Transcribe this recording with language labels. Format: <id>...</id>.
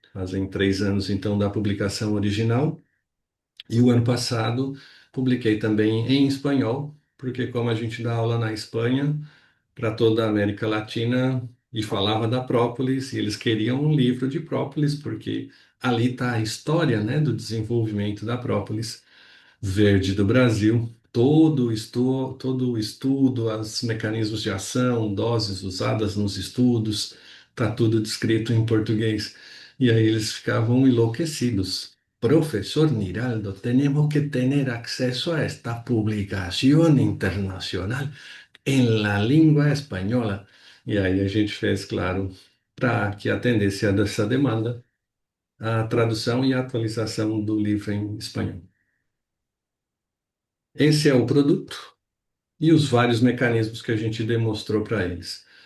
<pt>Fazem 3 anos então da publicação original e o ano passado publiquei também em espanhol, porque como a gente dá aula na Espanha para toda a América Latina e falava da própolis, e eles queriam um livro de própolis, porque ali está a história, né, do desenvolvimento da própolis verde do Brasil. Todo o estudo, os mecanismos de ação, doses usadas nos estudos, está tudo descrito em português. E aí eles ficavam enlouquecidos.</pt> <es>Professor Niraldo, tenemos que tener acceso a esta publicación internacional en la</es> <pt>língua espanhola. E aí a gente fez, claro, para que atendesse a essa demanda, a tradução e a atualização do livro em espanhol. Esse é o produto e os vários mecanismos que a gente demonstrou para eles.</pt>